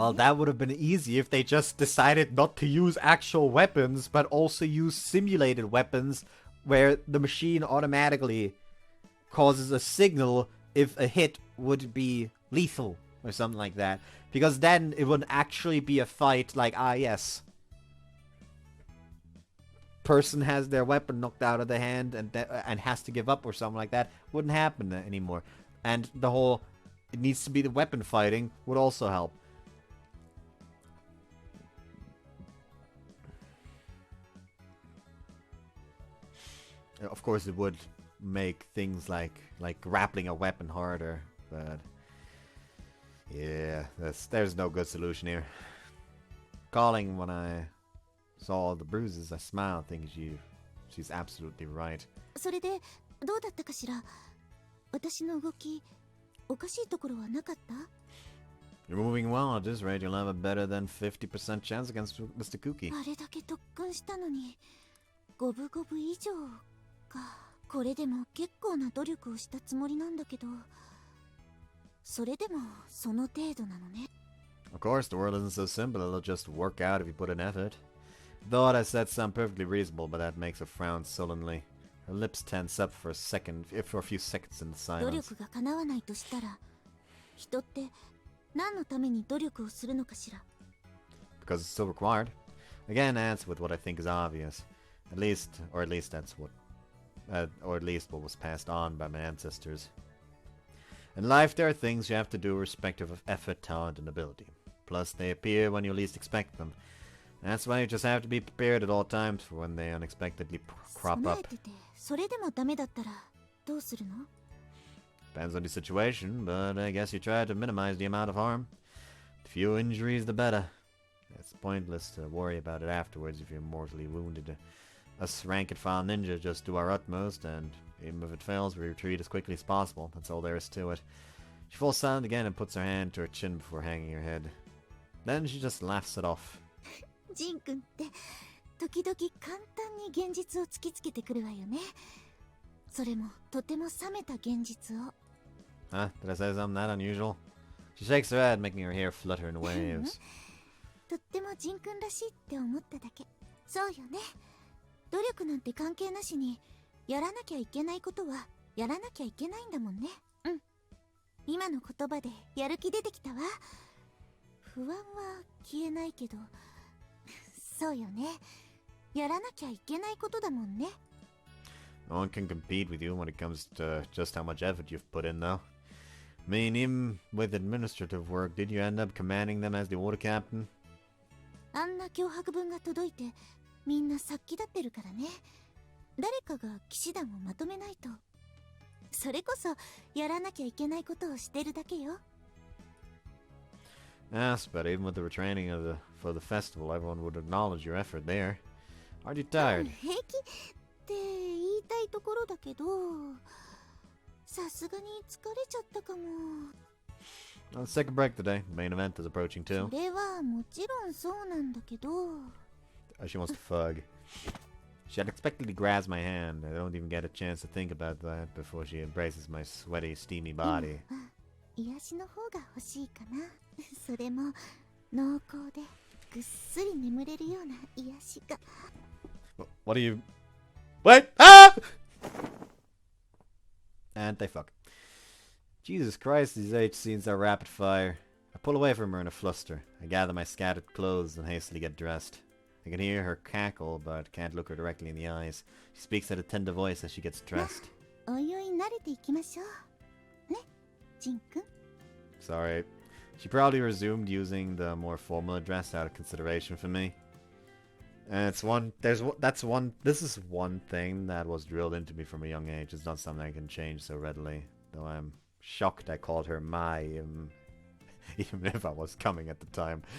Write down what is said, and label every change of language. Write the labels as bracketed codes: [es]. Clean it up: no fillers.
[en] Well, [ja] ね。 [en] that would have been easy if they just decided not to use actual weapons, but also use simulated weapons where the machine automatically causes a signal if a hit would be lethal or something like that. Because then it would actually be a fight like, yes, person has their weapon knocked out of the hand and has to give up or something like that. Wouldn't happen anymore. And the whole, it needs to be the weapon fighting would also help. Of course, it would make things like grappling a weapon harder, but yeah, there's no good solution here. Calling when I saw all the bruises, I smiled, thinking she's absolutely right. [ja] それでどうだったかしら。私の動きおかしいところはなかった？ [en] You're moving well at this rate. You'll have a better than 50% chance against Mr. Cookie. [ja] あれだけ特訓したのに五分五分以上か。これでも結構な努力をしたつもりなんだけど、それでもその程度なのね。 [en] Of course, the world isn't so simple. It'll just work out if you put in effort. Thought I said something perfectly reasonable, but that makes her frown sullenly. Her lips tense up for a few seconds in [ja] 努 [en] silence. [ja] 力が叶わないとしたら、人って何のために努力をするのかしら。 [en] Because it's still required. Again, answer with what I think is obvious. At least that's what, or at least what was passed on by my ancestors. In life, there are things you have to do irrespective of effort, talent, and ability. Plus, they appear when you least expect them. That's why you just have to be prepared at all times for when they unexpectedly crop [ja] 備 [en] up. [ja] えてて、それでもダメだったらどうするの？ [en] Depends on the situation, but I guess you try to minimize the amount of harm. The fewer injuries, the better. It's pointless to worry about it afterwards if you're mortally wounded. Us rank-and-file ninja just do our utmost, and even if it fails, we retreat as quickly as possible. That's all there is to it. She falls silent again and puts her hand to her chin before hanging her head. Then she just laughs it off. [ja] ジン君って時々簡単に現実を突きつけてくるわよね。それもとても冷めた現実を。 [en] Huh? Did I say something that unusual? She shakes her head, making her hair flutter in waves. [ja] とってもジン君らしいって思っただけ。そうよね。努力なんて関係なしにやらなきゃいけないことはやらなきゃいけないんだもんね。うん。今の言葉でやる気出てきたわ。不安は消えないけど、そうよね。やらなきゃいけないことだもんね。 [en] No one can compete with you when it comes to just how much effort you've put in, though. I mean, even with administrative work, did you end up commanding them as the order captain? [ja] あんな脅迫文が届いてみんな殺気立ってるからね。誰かが騎士団をまとめないと。それこそやらなきゃいけないことをしてるだけよ。 [en] Yes, but even with the retraining for the festival, everyone would acknowledge your effort there. Aren't you tired? [ja] 平気って言いたいところだけど、さすがに疲れちゃったかも。 [en] Let's take a break today. The main event is approaching [ja] そ [en] too. [ja] れはもちろんそうなんだけど。 [en] She wants to fug. She unexpectedly grabs my hand. I don't even get a chance to think about that before she embraces my sweaty, steamy body. [ja] 癒しの方が欲しいかな。それも濃厚でぐっすり眠れるような癒しが。 [en] What are you... What? Ah! And they fuck. Jesus Christ, these H scenes are rapid fire. I pull away from her in a fluster. I gather my scattered clothes and hastily get dressed. I can hear her cackle, but can't look her directly in the eyes. She speaks at a tender voice as she gets dressed. [ja] おいおい慣れていきましょう。ね、ジン君。 [en] Sorry. She probably resumed using the more formal address out of consideration for me. And it's one. That's one. This is one thing that was drilled into me from a young age. It's not something I can change so readily. Though I'm shocked I called her Mai, even if I was coming at the time.